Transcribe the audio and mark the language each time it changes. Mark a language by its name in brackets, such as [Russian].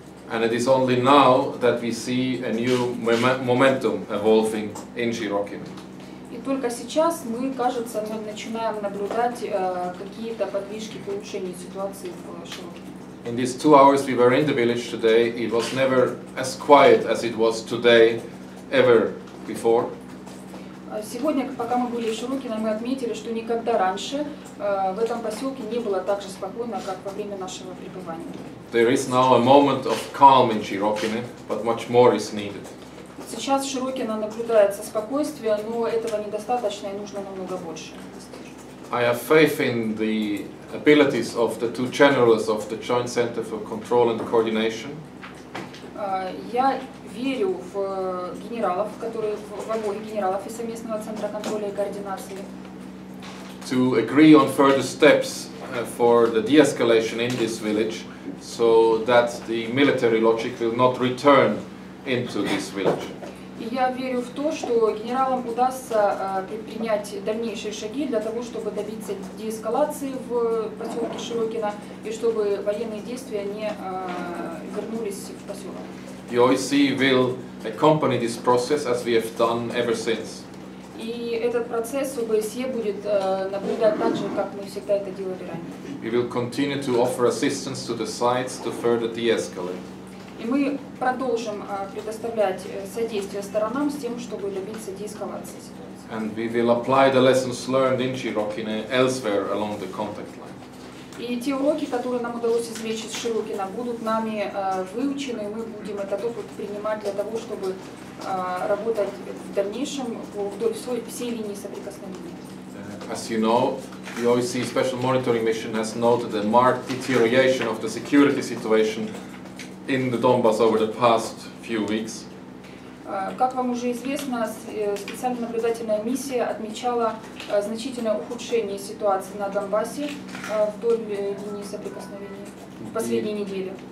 [English] And it is only now that we see a new momentum evolving in Shirokine. [Russian] И только сейчас мы, кажется, начинаем наблюдать какие-то подвижки к улучшению ситуации в Широкине. [English] In these 2 hours we were in the village today, it was never as quiet as it was today, ever before. [Russian] Сегодня, пока мы были в Широкине, мы отметили, что никогда раньше в этом поселке не было так же спокойно, как во время нашего пребывания. [English] There is now a moment of calm in Shirokine, but much more is needed. [Russian] Сейчас в Широкино наблюдается спокойствие, но этого недостаточно и нужно намного больше. [English] I have faith in the abilities of the 2 generals of the Joint Center for Control and Coordination. [Russian] Я верю в генералов, в обоих генералов из совместного центра контроля и координации. [English] To agree on further steps for the de-escalation in this village, so that the military logic will not return into this village. [Russian] И я верю в то, что генералам удастся предпринять дальнейшие шаги для того, чтобы добиться деэскалации в поселке Широкино и чтобы военные действия не вернулись в поселок. [English] The OSCE will accompany this process as we have done ever since. [Russian] И этот процесс ОБСЕ будет наблюдать так же, как мы всегда это делали ранее. [English] We will continue to offer assistance to the sides to further de-escalate. [Russian] И мы продолжим предоставлять содействие сторонам с тем, чтобы добиться деэскалации ситуации. [English] And we will apply the lessons learned in Shirokine elsewhere along the contact line. [Russian] И те уроки, которые нам удалось извлечь из Широкино, будут нами выучены, и мы будем этот опыт принимать для того, чтобы работать в дальнейшем вдоль всей линии соприкосновения. [English] As you know, the OSCE Special Monitoring Mission has noted a marked deterioration of the security situation in the Donbas over the past few weeks. [Russian] Как вам уже известно, специальная наблюдательная миссия отмечала значительное ухудшение ситуации на Донбассе вдоль линии соприкосновения в последние недели.